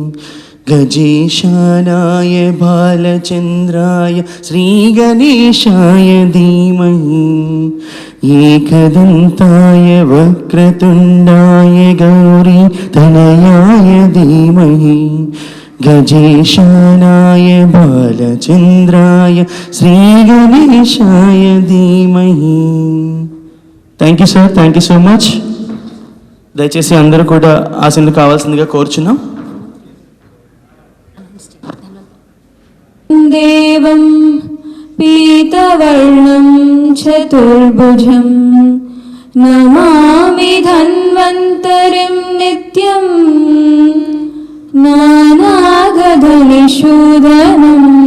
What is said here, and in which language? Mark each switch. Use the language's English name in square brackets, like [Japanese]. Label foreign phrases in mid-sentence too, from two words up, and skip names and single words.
[Sanskrit] गजेशानाय बालचन्द्राय श्रीगणेशाय धीमहि एकदन्ताय वक्रतुण्डाय गौरीतनयाय धीमहि गजेशानाय बालचन्द्राय श्रीगणेशाय धीमहि. [English] Thank you sir, thank you so much. [Telugu] దయచేసి అందరూ కూడా ఆసీనులు కావాల్సిందిగా కోరుచున్నాం. [Sanskrit] దేవం పీతవర్ణం చతుర్భుజం నమామి ధన్వంతరిం నిత్యం నానాగధనిషూదనం